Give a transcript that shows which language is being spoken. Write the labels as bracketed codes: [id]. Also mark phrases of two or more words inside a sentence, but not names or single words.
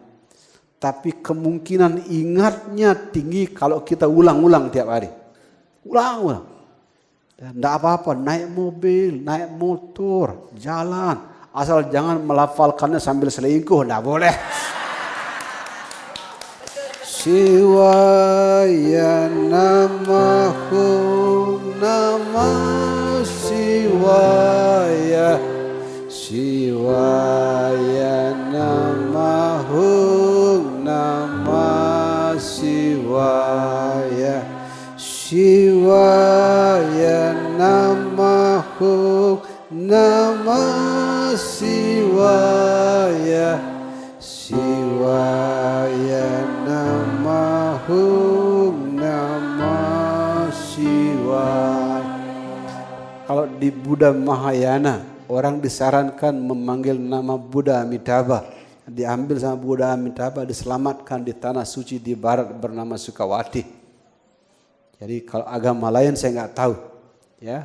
[id] Tapi kemungkinan ingatnya tinggi kalau kita ulang-ulang tiap hari. Ulang-ulang. Nggak apa-apa, naik mobil, naik motor, jalan. Asal jangan melafalkannya sambil selingkuh, nggak boleh. [sa] Shivaya Namahum Namah Shivaya Shivaya Namahum Namah Shivaya Shivaya Namahum Namah Shivaya Shivaya Namahum Namah Shivaya. [id] Kalau di Buddha Mahayana, orang disarankan memanggil nama Buddha Amitabha. Diambil sama Buddha Amitabha, diselamatkan di tanah suci di barat bernama Sukawati. Jadi kalau agama lain saya nggak tahu, ya.